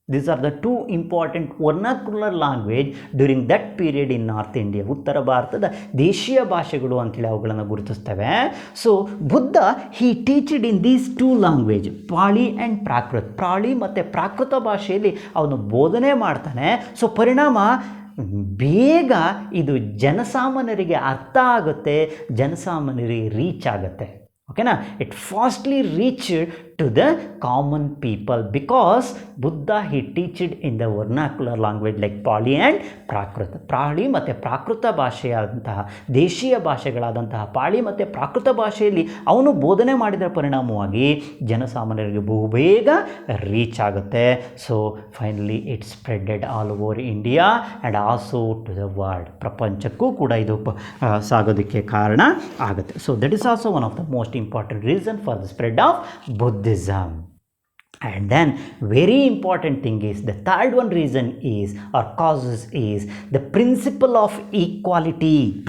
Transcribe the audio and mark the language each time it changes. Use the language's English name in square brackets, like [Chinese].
[English] These are the two important vernacular language during that period in North India. [Kannada] ಉತ್ತರ ಭಾರತದ ದೇಶೀಯ ಭಾಷೆಗಳು ಅಂತೇಳಿ ಅವುಗಳನ್ನು ಗುರುತಿಸ್ತೇವೆ. [English] So Buddha he teached in these two language, Pali and Prakrit. [Kannada] ಪಾಳಿ ಮತ್ತು ಪ್ರಾಕೃತ ಭಾಷೆಯಲ್ಲಿ ಅವನು ಬೋಧನೆ ಮಾಡ್ತಾನೆ. ಸೊ ಪರಿಣಾಮ ಬೇಗ ಇದು ಜನಸಾಮಾನ್ಯರಿಗೆ ಅರ್ಥ ಆಗುತ್ತೆ, ಜನಸಾಮಾನ್ಯರಿಗೆ ರೀಚ್ ಆಗುತ್ತೆ. ಓಕೆನಾ? [English] It fastly reached to the common people because Buddha he teached in the vernacular language like Pali and Prakrit. [Kannada] ಪಾಳಿ ಮತ್ತು ಪ್ರಾಕೃತ ಭಾಷೆಯಾದಂತಹ ದೇಶೀಯ ಭಾಷೆಗಳಾದಂತಹ ಪಾಳಿ ಮತ್ತು ಪ್ರಾಕೃತ ಭಾಷೆಯಲ್ಲಿ ಅವನು ಬೋಧನೆ ಮಾಡಿದ ಪರಿಣಾಮವಾಗಿ ಜನಸಾಮಾನ್ಯರಿಗೆ ಬಹುಬೇಗ ರೀಚ್ ಆಗುತ್ತೆ. [English] So finally it spreaded all over India and also to the world. [Kannada] ಪ್ರಪಂಚಕ್ಕೂ ಕೂಡ ಇದು ಸಾಗೋದಕ್ಕೆ ಕಾರಣ ಆಗುತ್ತೆ. [English] So that is also one of the most important reason for the spread of Buddhism. And then very important thing is the third one reason is or causes is the principle of equality.